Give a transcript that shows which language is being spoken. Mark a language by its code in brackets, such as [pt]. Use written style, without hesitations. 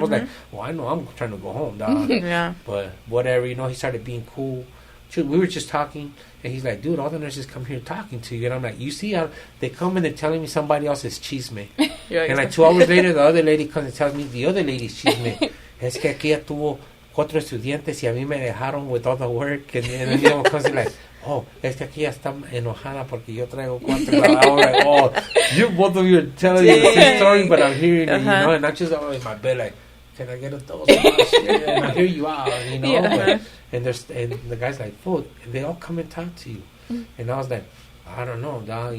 [en] I was like, well, I know I'm trying to go home, dog. Yeah. But whatever, you know, he started being cool. We were just talking, and he's like, dude, all the nurses come here talking to you. And I'm like, you see how they come and they're telling me somebody else is chisme. And like 2 hours later, the other lady comes and tells me the other lady's chisme. [es] Es que aquí ya tuvo 4 estudiantes y a mí me dejaron [en] with all the work. And then the other comes and like, oh, [es] es que aquí ya está enojada porque yo traigo 4. [en] I was like, oh, you both of you are telling me the same story, but I'm hearing it, you know, and I'm just in my bed like, can I get a dose of my shit? And I hear you out, you know. But, and the guy's like, fool, they all come and talk to you. And I was like, I don't know, dog.